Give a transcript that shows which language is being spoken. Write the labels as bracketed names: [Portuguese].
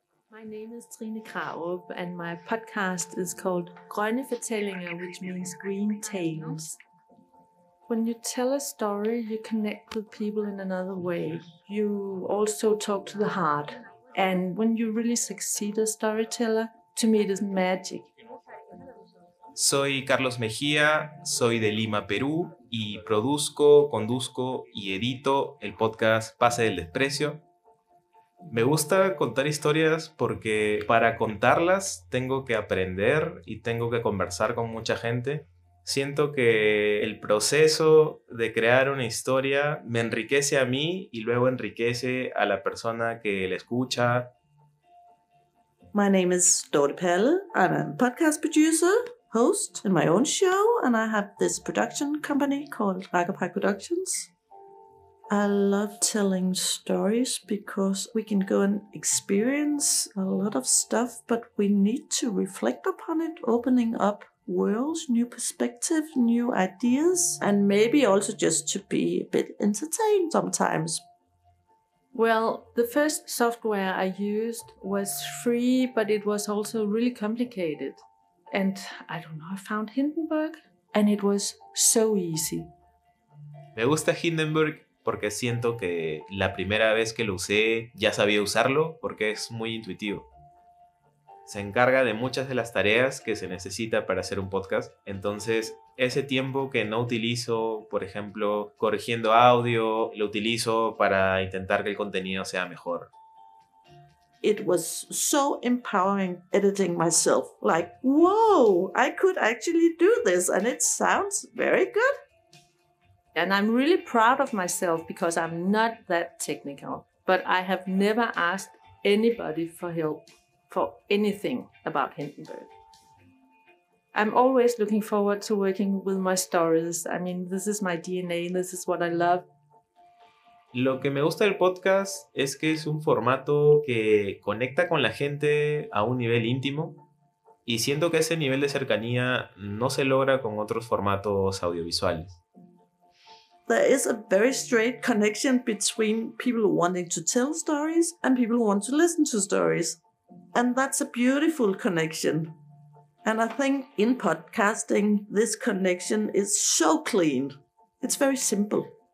[English] My name is Trine Krarup, and my podcast is called Grønne Fortællinger, which means green tales. When you tell a story, you connect with people in another way. You also talk to the heart. And when you really succeed as a storyteller, to me it is magic. [Spanish] Soy Carlos Mejía, soy de Lima, Perú, y produzco, conduzco y edito el podcast Pase del Desprecio. Me gusta contar historias porque para contarlas tengo que aprender y tengo que conversar con mucha gente. Siento que el proceso de crear una historia me enriquece a mí y luego enriquece a la persona que la escucha. [English] My name is Dorte Perle. I'm a podcast producer, host in my own show, and I have this production company called Ragapak Productions. I love telling stories because we can go and experience a lot of stuff, but we need to reflect upon it, opening up worlds, new perspective, new ideas, and maybe also just to be a bit entertained sometimes. Well, the first software I used was free, but it was also really complicated. And I don't know, I found Hindenburg, and it was so easy. [Spanish] Me gusta Hindenburg porque siento que la primera vez que lo usé ya sabía usarlo porque es muy intuitivo. Se encarga de muchas de las tareas que se necesita para hacer un podcast. Entonces, ese tiempo que no utilizo, por ejemplo, corrigiendo audio, lo utilizo para intentar que el contenido sea mejor. [English] It was so empowering editing myself. Like, whoa, I could actually do this, and it sounds very good. And I'm really proud of myself because I'm not that technical. But I have never asked anybody for help for anything about Hindenburg. I'm always looking forward to working with my stories. I mean, this is my DNA, this is what I love. [Spanish] Lo que me gusta del podcast es que es un formato que conecta con la gente a un nivel íntimo y siento que ese nivel de cercanía no se logra con otros formatos audiovisuales. [English] There is a very straight connection between people wanting to tell stories and people who want to listen to stories. And that's a beautiful connection. And I think in podcasting, this connection is so clean. It's very simple.